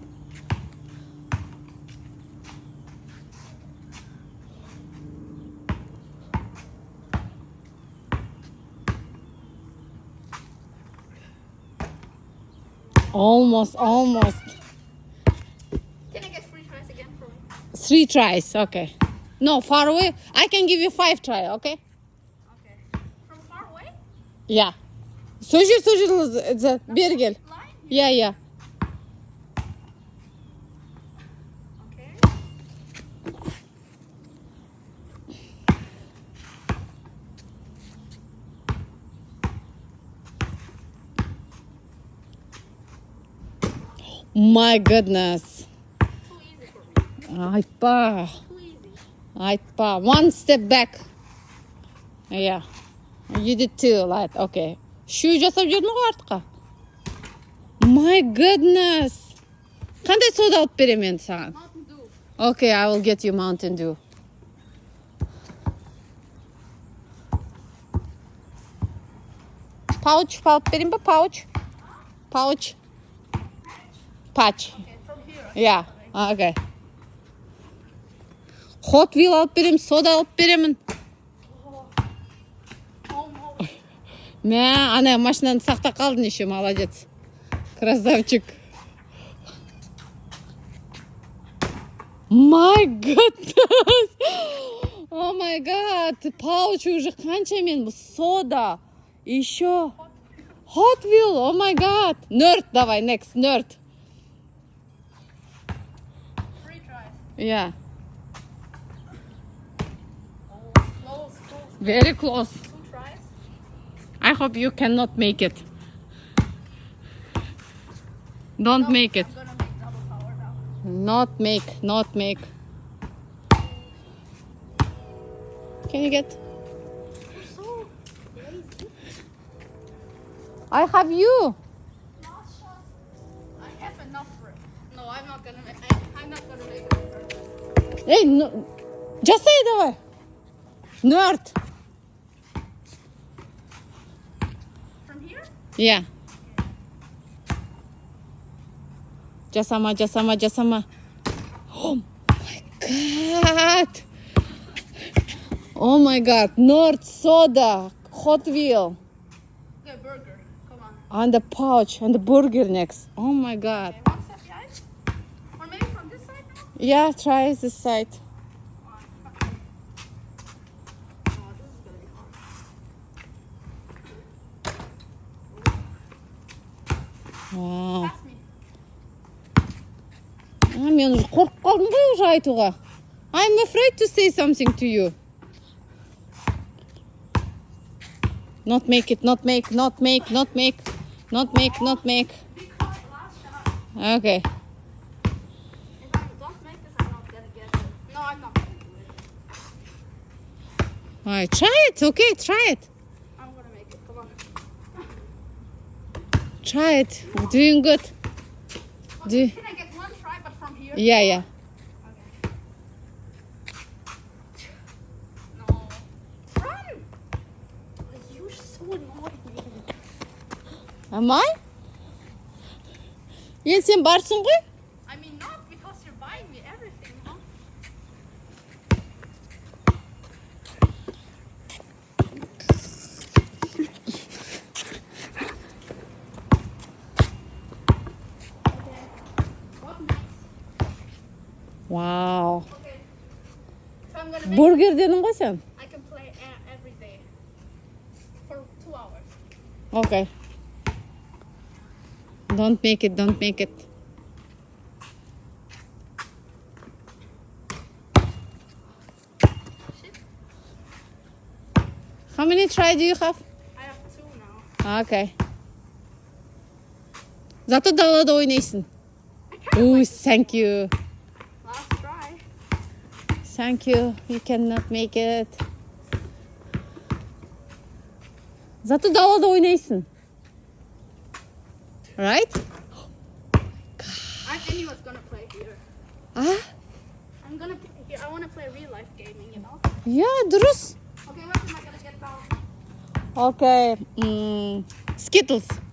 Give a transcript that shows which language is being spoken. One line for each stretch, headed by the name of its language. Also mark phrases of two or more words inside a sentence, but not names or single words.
English: Almost. Can I get 3 tries again for me? 3 tries, okay. No, far away. I can give you 5 try, okay? Okay. From far away? Yeah.
Kazakh: Сол жер, бері кел.
English: Line? Yeah. Okay. My goodness. Too easy for me.
Kazakh: Айтпа.
English: Too easy.
Kazakh: Айтпа.
English: One step back.
Kazakh: Yeah.
English: You did too, like, okay.
Kazakh: Шү жасап жүрдің ғой артқа.
English: My goodness.
Kazakh: Қандай сода алып беремін енді саған?
English: Mountain Dew. Okay, I will get you Mountain Dew.
Kazakh: Pouch алып берейін ба?
English: Pouch. Patch. Okay, from here. Yeah. Okay. Hot wheel
Kazakh: алып беремін, сода алып беремін.
English: Almost.
Kazakh: Мә, ана машинаны сақтап қалдың
Russian: еще, молодец. Красавчик.
English: My goodness. Oh my god.
Kazakh: Pouch уже қанша мен сода.
Russian: Еще.
English: Hot wheel. Oh my god.
Russian: Nerd давай,
English: next. Nerd. 3 tries. Yeah. Oh, close. Very close. 2 tries. I hope you cannot make it. Don't make it. I'm gonna make double power now. Not make. Can you get? You're so lazy. I have you. Last shot. I have enough for it. No, I'm not gonna make it. Hey, no.
Kazakh: Жасай давай.
English: Nerd. From here? Yeah.
Kazakh: Жасама.
English: Oh my god. Oh my god. Nerd soda. Hot wheel. Okay, burger. Come on. And the pouch. And the burger next. Oh my god. Okay, one step behind. Or maybe from this side now? Yeah, try this side. Oh, this is gonna be hard. Wow. Pass me.
Kazakh: Мен уже қорқып қалдым ғой уже айтуға.
English: I'm afraid to say something to you. Not make it. Be quiet, last shot. Okay. If I don't make this, I'm not gonna get it. No, I'm not gonna do it. All right, try it. Okay, try it. I'm gonna make it. Come on. Try it. You're doing good. Do Can I get one try, but from here? yeah, yeah. Okay. No. Run! You're so annoying. Am I?
Kazakh: Енді sen барсың ғой?
English: I mean, not because you're buying me everything, huh? Okay. What next?
Russian: Вау.
English: Okay. If I'm gonna make
Kazakh: Бургер дедің ғой сен?
English: I can play every day for 2 hours. Okay. Don't make it, don't make it. Shit. How many try do you have? I have 2 now.
Kazakh: Okay. Зато далада ойнайсың.
English: I can't Oh, wait. thank you. Last try. Thank you. You cannot make it.
Kazakh: Зато далада ойнайсың.
English: Right? I think he was gonna play here. Ah, I'm gonna play here. I wanna play real life gaming, you know? yeah,
Kazakh: дұрыс.
English: Okay, what am I gonna get now? Okay. Skittles.